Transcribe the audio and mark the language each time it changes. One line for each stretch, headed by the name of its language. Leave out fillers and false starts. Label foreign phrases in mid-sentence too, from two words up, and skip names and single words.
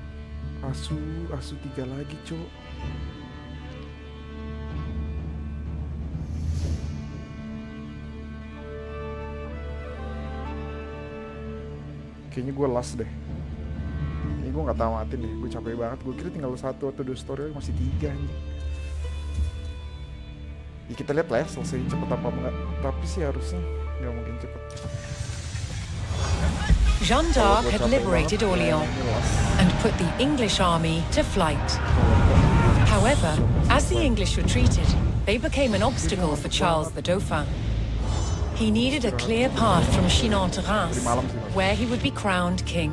Indonesian: Asu 3 lagi, cok. Kayaknya gue last deh. Ini gue gak tamatin deh. Gue capek banget. Gue kira tinggal 1 atau 2 story, masih 3 anjing. Ya kita lihat lah ya selesai cepet apa enggak. Tapi sih harusnya gak mungkin cepet.
English: Jeanne d'Arc had liberated Orleans and put the English army to flight. However, as the English retreated, they became an obstacle for Charles the Dauphin. He needed a clear path from Chinon to Reims, where he would be crowned king.